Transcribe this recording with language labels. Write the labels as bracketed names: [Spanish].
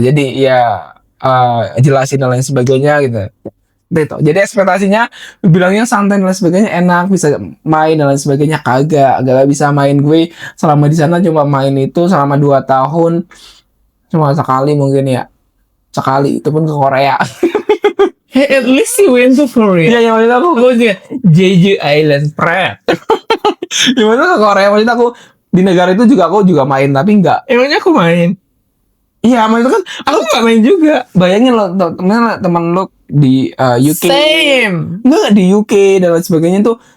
[Indonesian] Jadi ya jelasin dan lain sebagainya gitu. Jadi ekspektasinya bilangnya santai dan lain sebagainya, enak bisa main dan lain sebagainya, agak bisa main. Gue selama di sana cuma main itu selama 2 tahun cuma sekali mungkin ya. Sekali itu pun ke Korea. [English] Hey, at least you went to Korea. [Indonesian] Iya, yang maksud aku juga Jeju Island Prep. yang maksud ke Korea, maksud aku di negara itu juga aku juga main tapi enggak. Emangnya aku main? Iya, maksud kan Aku nggak main juga. bayangin lo teman lo di UK. [English] Same. [Indonesian] Enggak di UK dan lain sebagainya tuh